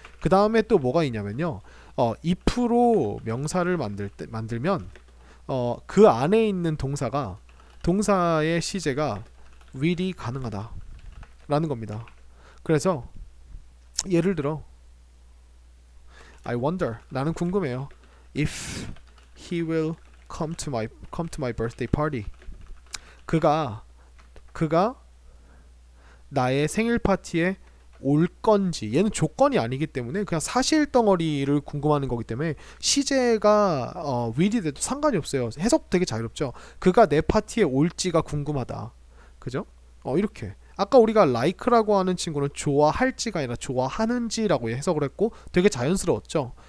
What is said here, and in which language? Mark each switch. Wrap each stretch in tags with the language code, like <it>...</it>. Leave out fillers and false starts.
<ko>그 다음에 또 뭐가 있냐면요. if로 명사를 만들면 그 안에 있는 동사의 시제가 will이 가능하다라는 겁니다. 그래서 예를 들어</ko> <en>I wonder</en> <ko>나는 궁금해요.</ko> <en>If he will come to my birthday party.</en> <ko>그가 나의 생일 파티에 올 건지. 얘는 조건이 아니기 때문에 그냥 사실 덩어리를 궁금하는 거기 때문에 시제가 will이 돼도 상관이 없어요. 해석 되게 자유롭죠. 그가 내 파티에 올지가 궁금하다. 그죠? 이렇게 아까 우리가 like라고 하는 친구는 좋아할지가 아니라 좋아하는지라고 해석을 했고 되게 자연스러웠죠.</ko>